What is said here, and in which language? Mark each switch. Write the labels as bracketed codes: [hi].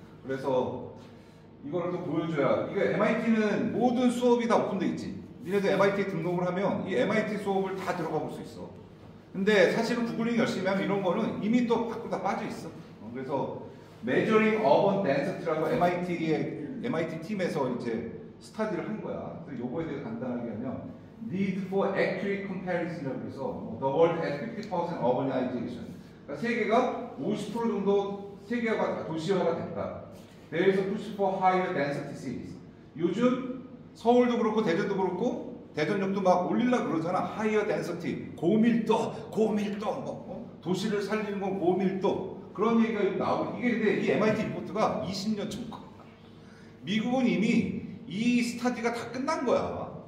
[ko] 그래서 이거를 또 보여줘야. 이게 MIT는 모든 수업이 다 오픈돼 있지. 니네도 MIT 등록을 하면 이 MIT 수업을 다 들어가 볼 수 있어. 근데 사실은 구글링 열심히 하면 이런 거는 이미 또 밖으로 다 빠져 있어. 그래서 Measuring Urban Density라고 MIT 팀에서 이제 스타디를 한 거야. 그래서 요거에 대해서 간단하게 하면 [en] Need for Accurate Comparison [ko] 이라고 해서 [en] The world has 50% urbanization. [ko] 그러니까 세계가 50% 정도 세계가 도시화가 됐다. [en] There is a push for higher density cities. [ko] 요즘 서울도 그렇고 대전도 그렇고 대전역도 막 올리려고 그러잖아. [en] higher density, [ko] 고밀도, 도시를 살리는 건 고밀도. 그런 얘기가 나오고 이게 근데 이 MIT 리포트가 20년 전 거야. 미국은 이미 이 스타디가 다 끝난 거야.